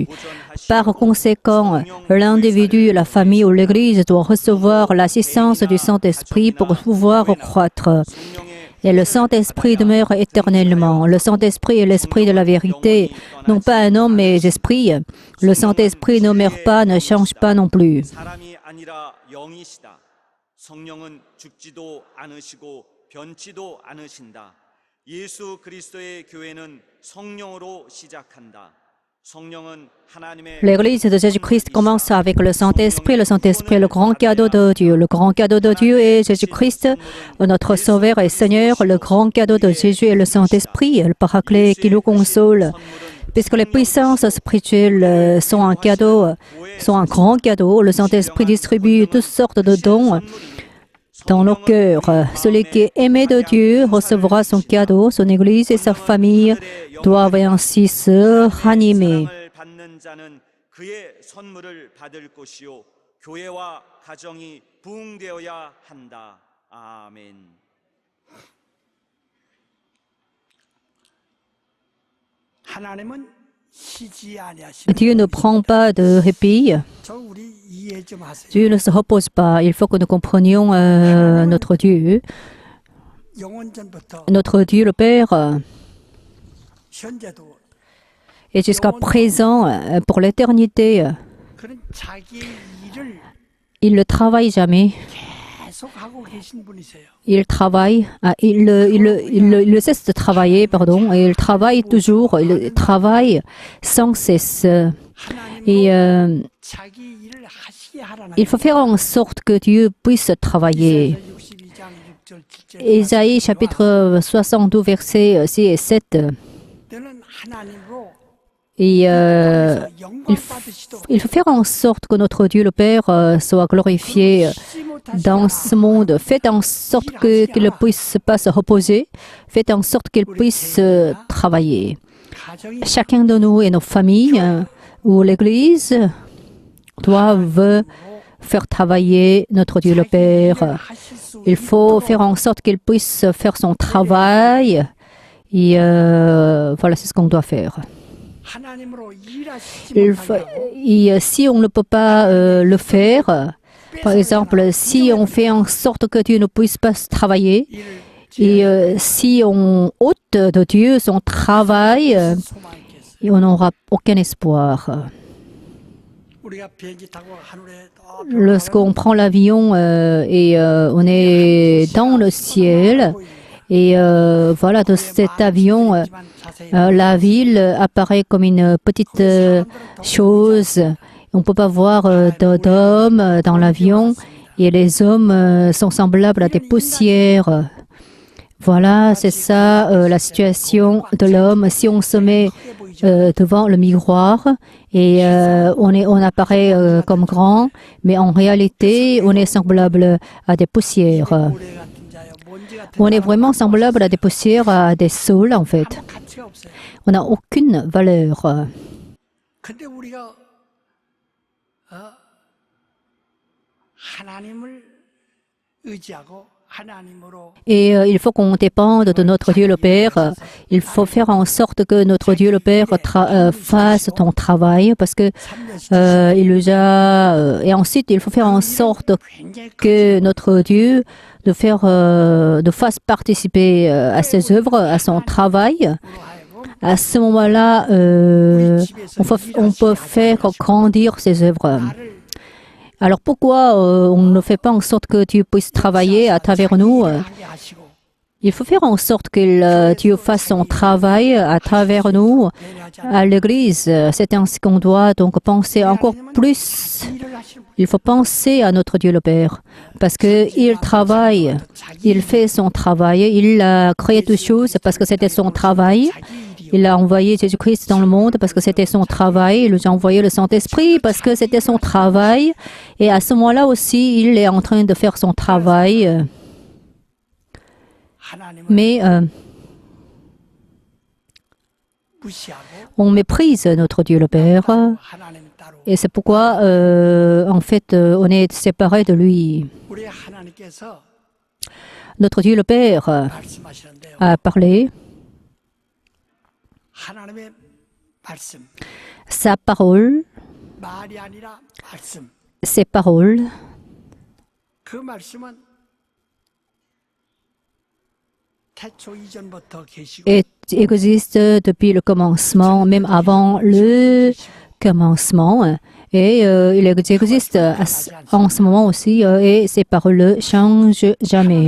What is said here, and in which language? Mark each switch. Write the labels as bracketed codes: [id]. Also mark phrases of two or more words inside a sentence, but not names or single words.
[fr] Par conséquent, l'individu, la famille ou l'Église doit recevoir l'assistance du Saint-Esprit pour pouvoir croître. Et le Saint-Esprit demeure éternellement. Le Saint-Esprit est l'Esprit de la vérité, non pas un homme, mais l'Esprit. Le Saint-Esprit ne meurt pas, ne change pas non plus. [ko] 사람이 아니라 영이시다. 성령은 죽지도 않으시고 변치도 않으신다. 예수 그리스도의 교회는 성령으로 시작한다. [fr] L'Église de Jésus-Christ commence avec le Saint-Esprit. Le Saint-Esprit est le grand cadeau de Dieu. Le grand cadeau de Dieu est Jésus-Christ, notre Sauveur et Seigneur. Le grand cadeau de Jésus est le Saint-Esprit, le Paraclet qui nous console. Puisque les puissances spirituelles sont un cadeau, sont un grand cadeau, le Saint-Esprit distribue toutes sortes de dons dans nos cœurs. Celui qui est aimé de Dieu recevra son cadeau, son Église et sa famille doivent ainsi se ranimer. [ko] 받는 자는 그의 선물을 받을 것이요 교회와 가정이 부흥되어야 한다. 아멘. 하나님은 쉬지 아니하시는 [fr] Dieu ne prend pas de répit. [ko] 저 우리 이해 좀 하세요. [fr] Dieu ne se repose pas. Il faut que nous comprenions notre Dieu. [ko] 영원전부터 [fr] Notre Dieu, le Père, [ko] 현재도 [fr] et jusqu'à présent, pour l'éternité, [ko] 그런 자기의 일을 [fr] il ne travaille jamais. [ko] 계속 하고 계신 분이세요. [fr] Il travaille, il cesse de travailler, pardon, et il travaille toujours, il travaille sans cesse. Et [ko] 자기 일을 하시게 하라는 [fr] il faut faire en sorte que Dieu puisse travailler. [ko] 62장 6절 7절 [fr] Ésaïe chapitre 62, versets 6 et 7. [ko] 때는 하나님으로 [fr] Et [ko] 영광 받으시도록 [fr] il faut faire en sorte que notre Dieu, le Père, soit glorifié dans ce monde. Faites en sorte qu'il ne puisse pas se reposer. Faites en sorte qu'il puisse travailler. [ko] 가정이 [fr] Chacun de nous et nos familles ou l'Église doivent faire travailler notre Dieu, le Père. [ko] 하실 수 [fr] Il faut faire en sorte qu'il puisse faire son travail. Et voilà, c'est ce qu'on doit faire. [ko] 하나님으로 일하시지 [fr] Il faut- et si on ne peut pas le faire, par exemple, si on fait en sorte que Dieu ne puisse pas travailler, et si on ôte de Dieu son travail, [ko] 소망이 있겠어요. [fr] on n'aura aucun espoir. [ko] 우리가 비행기 타고 하늘에 [fr] Lorsqu'on prend l'avion et on est dans le ciel, et voilà, de cet avion, la ville apparaît comme une petite chose. On ne peut pas voir d'hommes dans l'avion et les hommes sont semblables à des poussières. Voilà, c'est ça la situation de l'homme. Si on se met devant le miroir et on apparaît comme grand, mais en réalité, on est semblable à des poussières. [ko] 모래 같은 자요, 먼지 같은 [fr] On est vraiment semblable à des poussières, à des saules en fait. [ko] 가치가 없어요. [fr] On n'a aucune valeur. [ko] 근데 우리가 하나님을 의지하고 하나님으로 [fr] Et il faut qu'on dépende de notre Dieu le Père. Il faut faire en sorte que notre Dieu le Père fasse ton travail parce que il nous a. Et ensuite, il faut faire en sorte [ko] 굉장히 [fr] que notre Dieu de fasse participer à ses œuvres, à son travail. [ko] 하여금 [fr] À ce moment-là, on peut faire grandir ses œuvres. [ko] 나를 [fr] Alors pourquoi on ne fait pas en sorte que Dieu puisse travailler à travers nous? [ko] 하게 하시고 [fr] Il faut faire en sorte que Dieu fasse son travail à travers nous [ko] 배려하지 [fr] à l'Église. C'est ainsi qu'on doit donc penser encore plus. [ko] 일을 하시는 분. [fr] Il faut penser à notre Dieu le Père parce qu'il travaille, il fait son travail, il a créé toutes choses parce que c'était son travail. [ko] 자기 일이요. [fr] Il a envoyé Jésus-Christ dans le monde parce que c'était son travail. Il nous a envoyé le Saint-Esprit parce que c'était son travail. Et à ce moment-là aussi, il est en train de faire son travail. [ko] 하나님을 [fr] Mais [ko] 무시하고 [fr] on méprise notre Dieu le Père. [ko] 하나님 따로 [fr] Et c'est pourquoi, en fait, on est séparé de lui. [ko] 우리 하나님께서 [fr] Notre Dieu le Père [ko] 말씀하시는데요. [fr] a parlé. [ko] 하나님의 말씀, [fr] Sa parole, [ko] 말이 아니라 말씀. [fr] ses paroles, [ko] 그 말씀은 태초 이전부터 계시고 [fr] existe depuis le commencement, même avant le commencement. Et il existe en ce moment aussi, et ces paroles ne changent jamais.